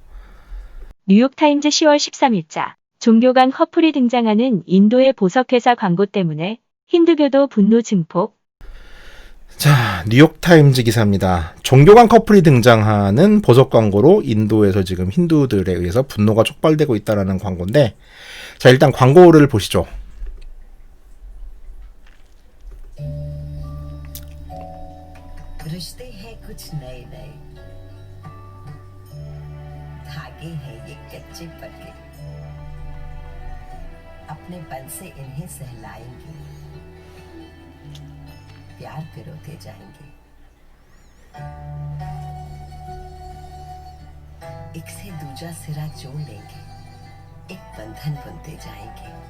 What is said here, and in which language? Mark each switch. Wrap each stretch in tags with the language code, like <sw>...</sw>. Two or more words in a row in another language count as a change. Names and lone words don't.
<ko>뉴욕타임즈 10월 13일자 종교 간 커플이 등장하는 인도의 보석회사 광고 때문에 힌두교도 분노 증폭. 자, 뉴욕타임즈 기사입니다. 종교 간 커플이 등장하는 보석 광고로 인도에서 지금 힌두들에 의해서 분노가 촉발되고 있다는 광고인데, 자, 일단 광고를 보시죠.</ko> <hi>रिश्ते हैं कुछ नए नए धागे हैं ये कच्चे पक्के अपनेपन से इन्हें सहलाएंगे प्यार करोते जाएंगे एक से दूजा सिरा जोड़ लेंगे एक बंधन बनते जाएंगे।</hi>